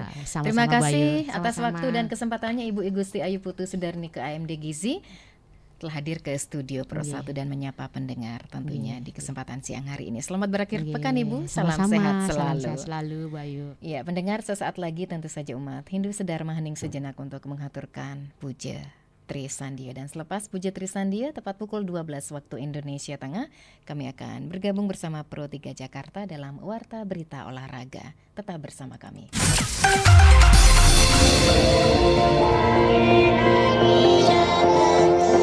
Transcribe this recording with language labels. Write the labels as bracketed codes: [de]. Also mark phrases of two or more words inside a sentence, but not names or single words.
[id] Terima kasih atas waktu dan kesempatannya Ibu Igusti Ayu Putu Sudarni ke AMD Gizi telah hadir ke studio Pro 1 dan menyapa pendengar tentunya di kesempatan siang hari ini. Selamat berakhir pekan Ibu. Salam sehat selalu. Salam sehat selalu, Bayu. Ya, pendengar, sesaat lagi tentu saja umat Hindu sedar hening sejenak untuk menghaturkan puja Tri Sandia. Dan selepas puja Tri Sandia tepat pukul 12 waktu Indonesia Tengah, kami akan bergabung bersama Pro 3 Jakarta dalam Warta Berita Olahraga. Tetap bersama kami. Indonesia